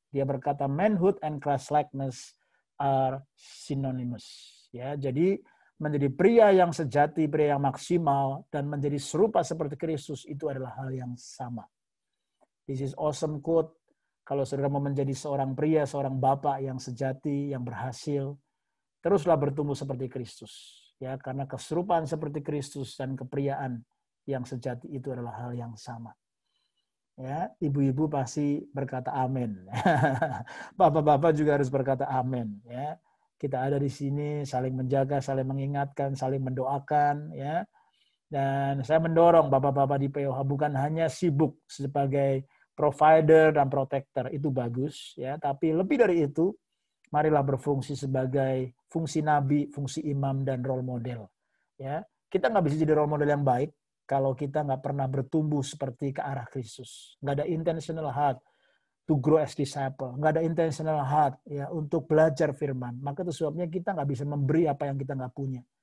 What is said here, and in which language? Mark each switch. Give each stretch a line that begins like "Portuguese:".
Indonesian: Dia berkata,
English: manhood and Christ-likeness are synonymous.
Indonesian: Ya, jadi menjadi pria yang sejati, pria yang maksimal, dan menjadi serupa seperti Kristus itu adalah hal yang sama.
English: This is awesome quote.
Indonesian: Kalau saudara mau menjadi seorang pria, seorang bapak yang sejati, yang berhasil, teruslah bertumbuh seperti Kristus. Ya, karena keserupaan seperti Kristus dan kepriaan yang sejati itu adalah hal yang sama. Ya, ibu-ibu pasti berkata amin. Bapak-bapak juga harus berkata amin. Ya, kita ada di sini saling menjaga, saling mengingatkan, saling mendoakan. Ya, dan saya mendorong bapak-bapak di POH bukan hanya sibuk sebagai provider dan protector, itu bagus. Ya, tapi lebih dari itu, marilah berfungsi sebagai fungsi nabi, fungsi imam, dan role model. Ya, kita nggak bisa jadi role model yang baik kalau kita nggak pernah bertumbuh seperti ke arah Kristus. Nggak ada
English: intentional heart to grow as disciple.
Indonesian: Nggak ada
English: intentional heart,
Indonesian: ya, untuk belajar firman. Maka itu sebabnya kita nggak bisa memberi apa yang kita nggak punya.